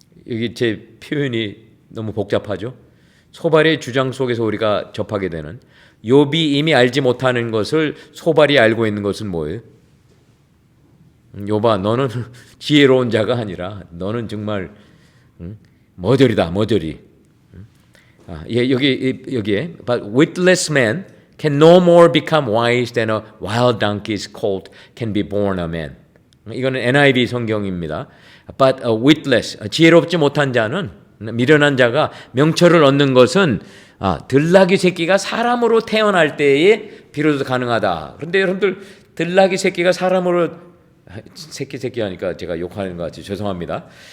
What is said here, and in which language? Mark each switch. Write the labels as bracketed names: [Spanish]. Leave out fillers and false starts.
[Korean] 여기 제 표현이 너무 복잡하죠. 소발의 주장 속에서 우리가 접하게 되는 욥이 이미 알지 못하는 것을 소발이 알고 있는 것은 뭐예요? 욥아, 너는 지혜로운 자가 아니라 너는 정말 머저리다, 머저리. 여기에 [English] But witless man can no more become wise than a wild donkey's colt can be born a man. [Korean] 이거는 NIV 성경입니다. [English] But witless, [Korean] 지혜롭지 못한 자는, 미련한 자가 명철을 얻는 것은 들나귀 새끼가 사람으로 태어날 때에 비로소 가능하다. 그런데 여러분들 들나귀 새끼가 사람으로, 새끼 하니까 제가 욕하는 것 같아요. 죄송합니다.